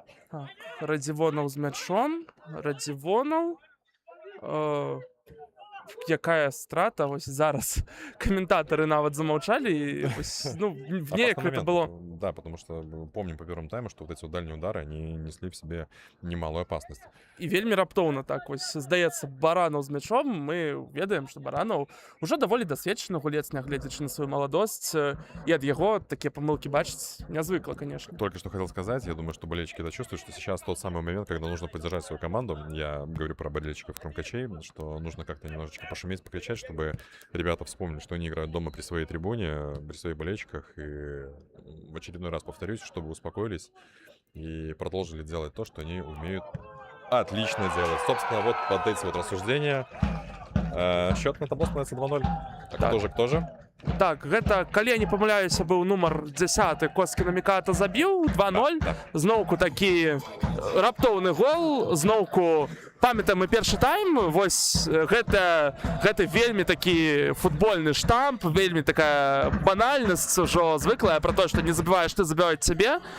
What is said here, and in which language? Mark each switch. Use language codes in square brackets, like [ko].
[be] Так, Радзівонаў з мячом, Радзівонаў. Якая страта, вось зараз комментаторы нават замолчали, и, ну, неяк это было. [ru] Да, потому что помним по первому тайму, что вот эти вот дальние удары, они несли в себе немалую опасность. [be] І вельмі раптоўна так вось здаецца Баранаў з мячом. Мы ведаем, што Баранаў уже даволі дасведчаны гулец, нягледзячы на свою маладосць, і ад яго такія памылкі бачыць нязвыкла, конечно. [ru] Только что хотел сказать, я думаю, что болельщики это чувствуют, что сейчас тот самый момент, когда нужно поддержать свою команду. Я говорю про болельщиков крумкачей, что нужно как-то немножечко пошуметь, покричать, чтобы ребята вспомнили, что они играют дома при своей трибуне, при своих болельщиках, и в очередной раз повторюсь, чтобы успокоились и продолжили делать то, что они умеют отлично делать. Собственно, вот под эти вот рассуждения счет на табло становится 2-0. Так. Кто же? [be] Так, гэта, калі я не памыляюся, быў нумар 10, Коскіна Міката забіў 2-0. Зноўку такі раптоўны гол, зноўку памятаем мы першы тайм, вось гэта вельмі такі футбольны штамп, вельмі такая банальнасць ужо звыклая про то, што не забываеш, ты забіваюць цябе.